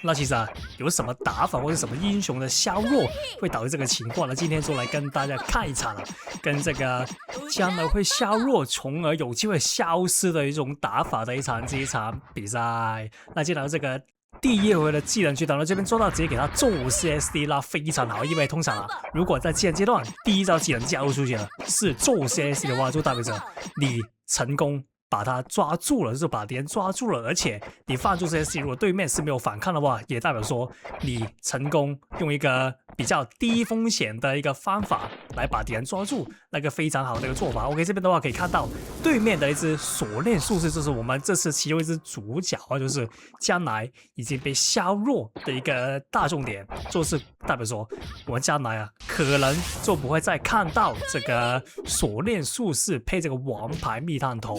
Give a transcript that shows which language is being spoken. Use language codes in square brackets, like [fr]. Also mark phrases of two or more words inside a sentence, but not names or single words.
[zh] 那其實有什麼打法或者什麼英雄的削弱會導致這個情況呢？今天就來跟大家看一場跟這個將來會削弱，從而有機會消失的一種打法的這一場比賽。那進來這個第一回的技能區，等到這邊做到直接給他做 CSD，那非常好。因為通常如果在技能階段第一招技能加入出去了是做 CSD 的話，就代表着你成功把他抓住了，就是把敵人抓住了，而且你放出 CSD，如果對面是沒有反抗的話，也代表說你成功用一個比較低風險的一個方法來把敵人抓住，那個非常好的一個做法。OK， 這邊的話可以看到對面的一隻鎖鏈術士，就是我們這次其中一隻主角就是將來已經被削弱的一個大重點，就是代表說我們將來可能就不會再看到這個鎖鏈術士配這個王牌密探頭。